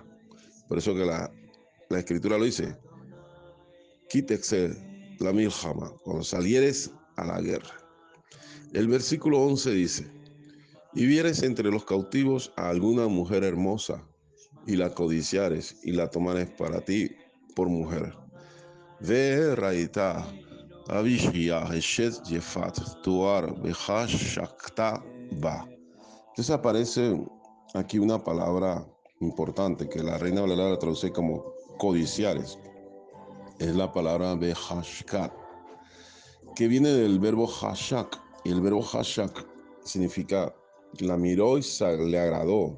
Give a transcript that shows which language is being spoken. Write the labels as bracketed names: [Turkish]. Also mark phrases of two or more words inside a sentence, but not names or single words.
[Spanish] Por eso que la escritura lo dice, quítese la milhama, cuando salieres a la guerra. El versículo 11 dice, y vieres entre los cautivos a alguna mujer hermosa, y la codiciares, y la tomares para ti por mujer. [Hebrew] וראית, בשביה, אשת יפת, תאר, וחשקת בה. [Spanish] Entonces aparece aquí una palabra importante que la Reina Valera la traduce como codiciares. Es la palabra behashkat, que viene del verbo hashak. Y el verbo hashak significa la miró y le agradó.